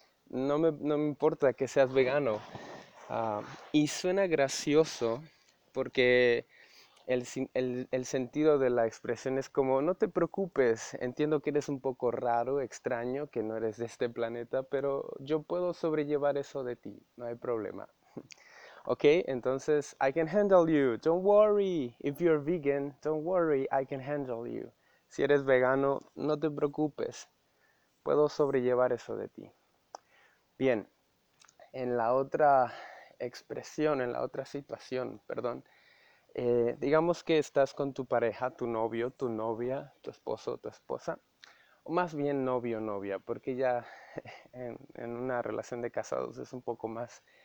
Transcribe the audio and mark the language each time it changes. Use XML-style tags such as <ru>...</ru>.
<es>No me importa que seas vegano. Y suena gracioso porque el sentido de la expresión es como, no te preocupes, entiendo que eres un poco raro, extraño, que no eres de este planeta, pero yo puedo sobrellevar eso de ti, no hay problema. Ok, entonces,</es> <en>I can handle you, don't worry, if you're vegan, don't worry, I can handle you.</en> <es>Si eres vegano, no te preocupes, puedo sobrellevar eso de ti. Bien, en la otra expresión, en la otra situación, perdón, digamos que estás con tu pareja, tu novio, tu novia, tu esposo, tu esposa, o más bien novio, novia, porque ya en una relación de casados es un poco más.</es>